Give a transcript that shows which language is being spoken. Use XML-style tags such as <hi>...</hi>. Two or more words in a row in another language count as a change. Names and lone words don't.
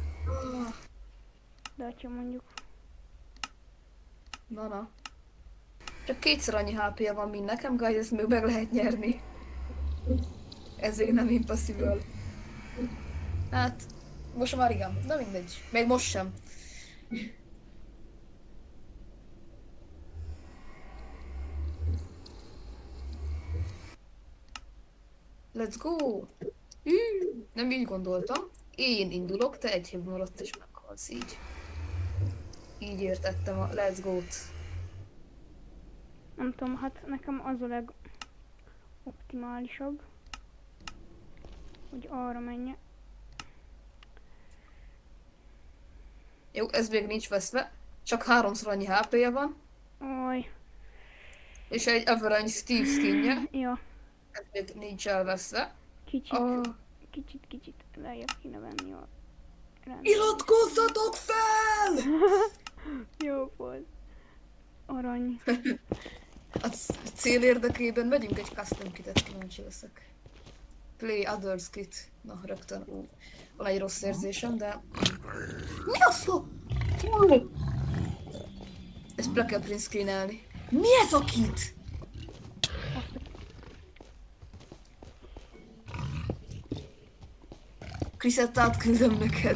<hu>De ha mondjuk... Na. Csak kétszer annyi HP-ja van, mint nekem, guys, ezt még meg lehet nyerni. Ezért nem impossible. Hát, Most már igen, de mindegy. Még most sem.</hu> <en>Let's go!</en> <hu>Hű, nem így gondoltam. Én indulok, te egy hibban maradt és meghalsz így. Így értettem a</hu> <en>let's go-</en> <hu>t. Nem tudom, hát nekem az a legoptimálisabb, hogy arra menjek. Jó, ez még nincs veszve. Csak 3-szor annyi HP-je van. Oj, És egy average Steve skinje. ja, Ez még nincs elveszve. kicsit, Oh. kicsit lejjebb kéne venni a rendet. Iratkozzatok fel! Jó volt. Arany. A cél érdekében megyünk egy custom kitet, kíváncsi leszek.</hu> <en>Play others kit.</en> <hu>Na, rögtön. Van egy rossz érzésem, de... Mi a szó? Ezt be kell</hu> <en>print screenelni.</en> <hu>Mi ez a kit? Kriszet átküldöm neked.</hu>